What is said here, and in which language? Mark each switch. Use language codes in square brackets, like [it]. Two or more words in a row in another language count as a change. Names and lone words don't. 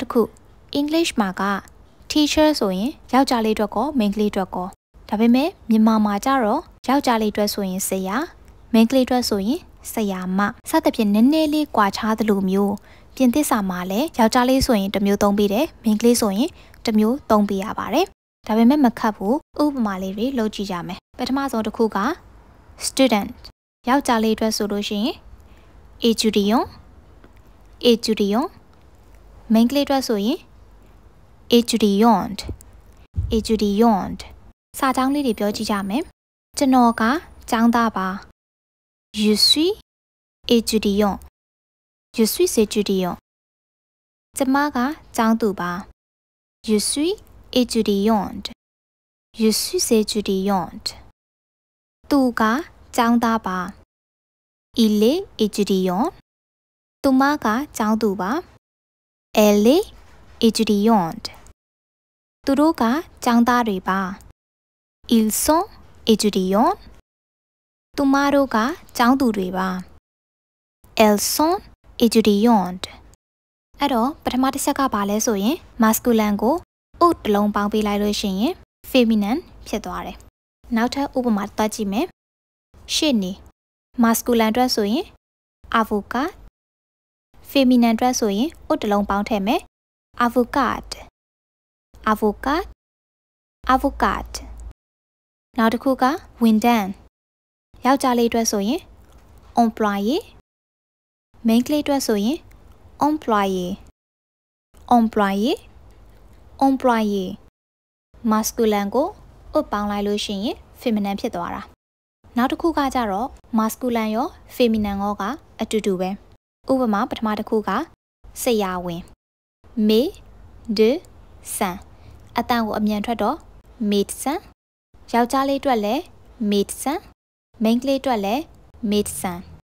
[my] တစ်ခု English မှာက teacher ဆိုရင်ယောက်ျားလေးအတွက်ကောမိန်းကလေးအတွက်ကောဒါပေမဲ့မြန်မာမှာကြတော့ယောက်ျားလေးအတွက်ဆိုရင်ဆရာမိန်းကလေးအတွက်ဆိုရင်ဆရာမစသဖြင့်နည်းနည်းလေးကွာခြားသလိုမျိုးပြင်သစ်စာမှာလည်းယောက်ျားလေးဆိုရင်တစ်မျိုးသုံးပေးတယ်မိန်းကလေးဆိုရင်တစ်မျိုးသုံးပေးရပါတယ်ဒါပေမဲ့မခတ်ဘူးဥပမာလေးတွေလုပ်ကြည့်ကြမယ်ပထမဆုံးတစ်ခုက student ယောက်ျားလေးအတွက်ဆိုလို့ရှိရင် étudiant မိန်းကလေးအတွက်ဆိုရင် étudiante စာကြောင်းလေးတွေပြောကြည့်ကြမယ်ကျွန်တော်ကကျောင်းသားပါ [fr] je suis étudiant [my] ကျမကကျောင်းသူပါ [fr] je suis étudiante [my] သူကကျော င်းသားပါ [fr] il est étudiant [my] သူမကကျောင်းသူပါ [fr] elle est étudiante [my] သူတို့ကကျောင်းသားတွေပါ [fr] ils sont [my] étudiants သူမတို့ကကျောင်းသူတွေပါ [fr] elles sont étudiantes [my] အဲ့တော့ပထမတစ်ချက်ကဘာလဲ ဆိုရင် masculine ကို ut တလုံးပေါင်းပေးလိုက်လို့ရှိရင် feminine ဖြစ်သွားတယ်နောက်ထပ်ဥပမာတွက်ကြည့်မယ်ရှေ့နေ masculine အတွက်ဆိုရင် avocat feminine အတွက်ဆိုရင် ut တလုံးပေါင်းထည့်မယ် avocat နောက်တစ်ခုက ဝန်ထမ်းယောက်ျားလေးအတွက်ဆိုရင် employé မိန်းကလေးအတွက်ဆိုရင် employé masculine ကို ut ပေါင်းလိုက်လို့ရှိရင် feminine ဖြစ်သွားတာနောက်တစ်ခုကကြတော့ masculine ရော feminine ရောကအတူတူပဲဥပမာပထမတစ်ခုကဆရာဝန် médecin အတန်ကိုအမြန်ထွက်တော့ médecin ယောက်ျားလေးအတွက်လည်း médecin မိန်းကလေးအတွက်လည်း médecin